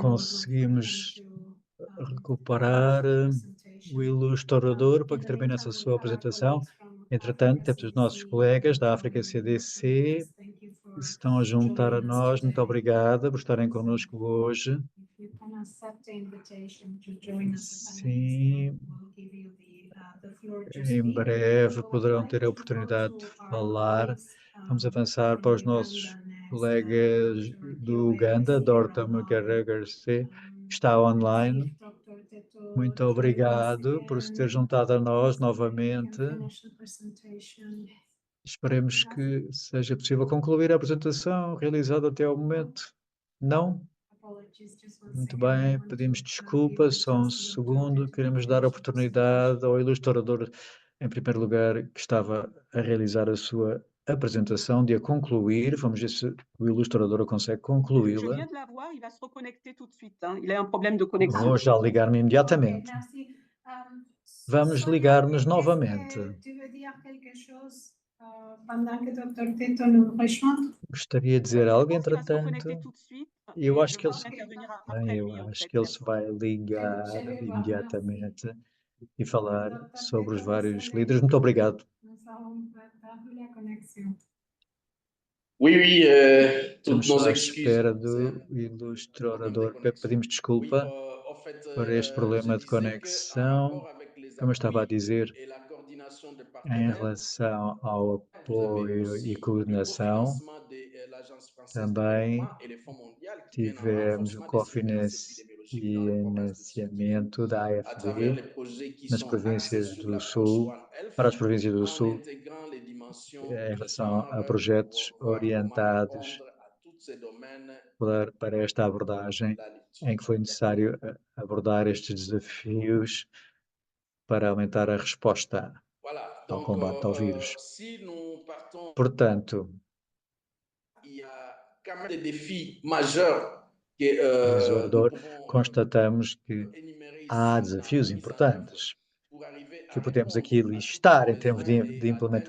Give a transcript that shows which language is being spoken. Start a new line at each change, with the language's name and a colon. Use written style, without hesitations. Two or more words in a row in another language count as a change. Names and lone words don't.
Portuguese: conseguimos recuperar o ilustrador para que termine essa sua apresentação. Entretanto, temos os nossos colegas da África CDC que se estão a juntar a nós. Muito obrigada por estarem connosco hoje.
English: the invitation to join us at the next
Portuguese: Sim,
English: time. We'll give you the floor to
Portuguese: em
English: speak.
Portuguese: breve
English: We'll
Portuguese: poderão
English: try
Portuguese: ter a
English: to
Portuguese: oportunidade
English: go
Portuguese: de
English: to our
Portuguese: falar.
English: colleagues,
Portuguese: Vamos avançar para
English: from
Portuguese: os nossos
English: Uganda next,
Portuguese: colegas
English: Dr.
Portuguese: do
English: Kyobe
Portuguese: Uganda,
English: is here
Portuguese: Dorta
English: online.
Portuguese: Mukarese, que Um, está
English: let's see
Portuguese: online.
English: if Dr. Teto
Portuguese: Muito
English: joins us
Portuguese: obrigado por se ter
English: again.
Portuguese: juntado a nós
English: So that we can
Portuguese: novamente.
English: finish the presentation.
Portuguese: Esperemos que seja possível concluir a apresentação realizada até ao momento. Não?
English: Apologies, just one
Portuguese: Muito
English: second. I
Portuguese: bem,
English: want
Portuguese: pedimos
English: to, give
Portuguese: desculpas,
English: a
Portuguese: só um
English: chance to Dr.
Portuguese: segundo.
English: Teto
Portuguese: Queremos
English: to
Portuguese: dar a
English: finish the
Portuguese: oportunidade ao ilustrador, em primeiro lugar, que estava a realizar a sua apresentação, de a concluir. Vamos ver se o ilustrador consegue
French: Je
Portuguese: concluí-la.
French: viens de l'avoir, il va se reconnecter tout de suite, hein. Il a un problème de connexion.
Portuguese: Vou já ligar-me
English: Okay,
Portuguese: imediatamente.
French: merci.
Portuguese: Vamos
French: Sonia,
Portuguese: ligar-nos
French: est-ce que
Portuguese: novamente.
French: tu veux dire quelque chose pendant que Dr. Teto nous rejoint?
Portuguese: Gostaria de dizer algo,
French: Je pense qu'il va se
Portuguese: entretanto.
French: reconnecter tout de suite
Portuguese: Eu
French: et
Portuguese: acho
French: je
Portuguese: que
French: vais
Portuguese: ele,
French: intervenir
Portuguese: bem,
French: après
Portuguese: eu
French: lui, en
Portuguese: acho
French: fait.
Portuguese: que ele se vai ligar
French: Je vais voir,
Portuguese: imediatamente e falar
French: Dr.
Portuguese: sobre os
French: Teto,
Portuguese: vários
French: vous
Portuguese: líderes. Muito obrigado.
French: Nous avons perdu la connexion. Oui, oui,
Portuguese: Estamos
French: toutes nos
Portuguese: só à
French: excuses.
Portuguese: espera
French: C'est
Portuguese: do
French: un problème de
Portuguese: ilustrador.
French: connexion.
Portuguese: Pedimos
French: Oui,
Portuguese: desculpa
French: en fait,
Portuguese: por este
French: je
Portuguese: problema de
French: disais qu'en
Portuguese: conexão.
French: rapport avec les
Portuguese: Como eu estava a
French: appuis
Portuguese: dizer,
French: et la coordination de
Portuguese: em
French: partenaires,
Portuguese: relação ao
French: vous avez
Portuguese: apoio
French: aussi
Portuguese: e
French: le
Portuguese: coordenação,
French: cofinancement de l'Agence française de
Portuguese: também
French: développement et le Fonds mondial qui viennent en
Portuguese: tivemos o
French: renforcement des surveillances épidémiologiques dans les provinces du Sud
Portuguese: cofinanciamento da
French: à travers
Portuguese: AFD
French: les projets qui
Portuguese: nas
French: sont axés
Portuguese: províncias
French: sur
Portuguese: do
French: l'approche
Portuguese: Sul,
French: One Health
Portuguese: para as províncias do
French: en
Portuguese: Sul,
French: intégrant les dimensions
Portuguese: em
French: de
Portuguese: relação a
French: genre
Portuguese: projetos
French: pour voir comment
Portuguese: orientados
French: répondre à tous ces domaines
Portuguese: para esta abordagem,
French: de la lutte.
Portuguese: em que foi necessário abordar estes desafios para aumentar a resposta
French: Voilà,
Portuguese: ao
French: donc
Portuguese: combate ao vírus.
French: si nous partons,
Portuguese: Portanto,
French: il y a quand même des défis majeurs que
Portuguese: diz o
French: nous
Portuguese: orador,
French: pouvons
Portuguese: constatamos que
French: énumérer
Portuguese: há
French: ici
Portuguese: desafios
French: dans mise en œuvre
Portuguese: importantes
French: pour arriver à
Portuguese: que podemos aqui
French: répondre à tous
Portuguese: listar
French: ces
Portuguese: em termos
French: besoins
Portuguese: de
French: et atteindre